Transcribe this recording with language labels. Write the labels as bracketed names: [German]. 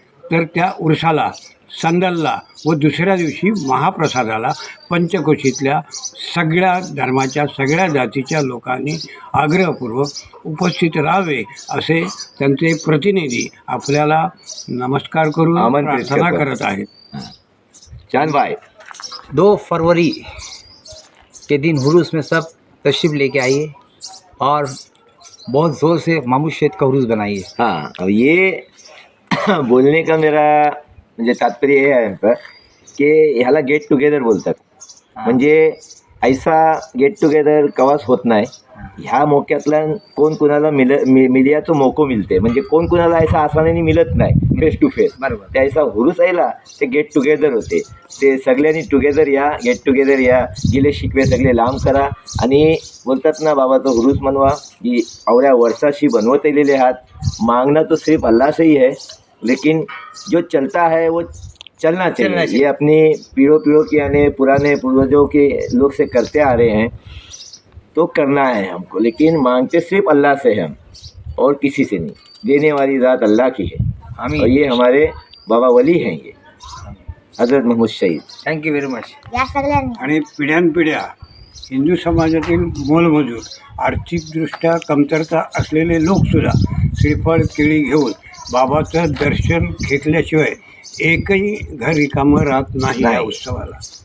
[Marathi] तर त्या उरसाला संदलला व दुसऱ्या दिवशी महाप्रसादाला पंचकोशीतल्या सगळ्या धर्माच्या सगळ्या जातीच्या लोकांनी आग्रहपूर्वक उपस्थित राहावे असे त्यांचे प्रतिनिधी आपल्याला नमस्कार करून प्रार्थना करत आहेत. [Hindi] चांद भाई, 2 फरवरी के दिन हुरूस में सब तशरीफ़ लेके आइए और बहुत ज़ोर से महमूद शहीद का हुरूस बनाइए. हाँ, अब ये बोलने का मेरा [Marathi] म्हणजे तात्पर्य हे आहे की ह्याला गेट टुगेदर बोलतात. म्हणजे ऐसा गेट टुगेदर कवाच होत नाही. ह्या मोक्यातला कोण कुणाला मिलिया तो मोको मिळते. म्हणजे कोण कुणाला ऐसा आसानाने मिळत नाही फेस टू फेस. बरोबर. ते ऐसा हुरूस आयला ते गेट टुगेदर होते. ते सगळ्यांनी टुगेदर या, गेट टुगेदर या, गिले शिकवे सगळे लांब करा आणि बोलतात ना बाबा तो हुरूस मनवा की अवऱ्या वर्षाशी बनवत आलेले आहात. [Hindi] मांगना तो सिर्फ अल्लाह से ही है, लेकिन जो चलता है वो चलना चाहिए. ये अपनी पीढ़ों की यानी पुराने पूर्वजों के लोग से करते आ रहे हैं, तो करना है हमको. लेकिन मांगते सिर्फ अल्लाह से हैं और किसी से नहीं. देने वाली ज़ात अल्लाह की है. आमीन. और ये हमारे बाबा वली हैं, ये हजरत महमूद शहीद. [English] Thank you very much. [Marathi] आणि पिढ्यानपिढ्या हिंदू समाजातील मोलमजूर आर्थिकदृष्ट्या कमतरता असलेले लोकसुद्धा श्रीफळ केळी घेऊन बाबाचं दर्शन घेतल्याशिवाय एकही घर रिकामं राहत नाही या उत्सवाला.